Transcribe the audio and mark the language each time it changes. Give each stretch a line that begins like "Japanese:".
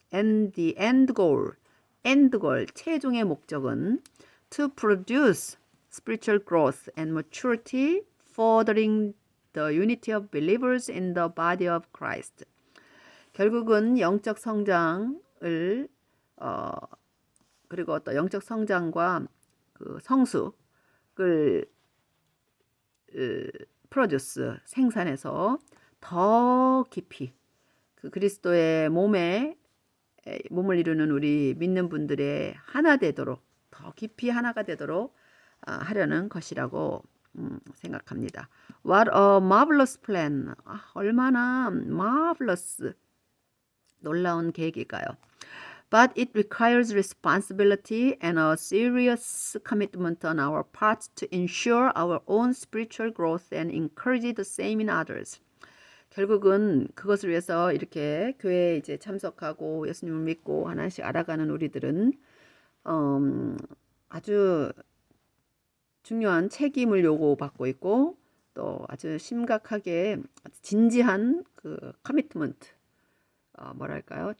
English: And the end goal,
Korean: 최종의 목적은
English: to produce spiritual growth and maturity, furthering the unity of believers in the body of Christ.
Korean: 결국은 영적 성장을 그리고 또 영적 성장과 그 성숙을 프로듀스 생산해서 더 깊이 그 그리스도의 몸을 이루는 우리 믿는 분들의 하나 되도록 더 깊이 하나가 되도록 하려는 것이라고 생각합니다.
English: What a marvelous plan.
Korean: 얼마나 marvelous 놀라운 계획일까요?
English: But it requires responsibility and a serious commitment on our part to ensure our own spiritual growth and encourage the same in others.
Korean: 결국은 그것을 위해서 이렇게 교회에 이제 참석하고 예수님을 믿고 하나씩 알아가는 우리들은 아주 중요한 책임을 요구받고 있고 또 아주 심각하게 진지한 그 커미트먼트 뭐랄까요?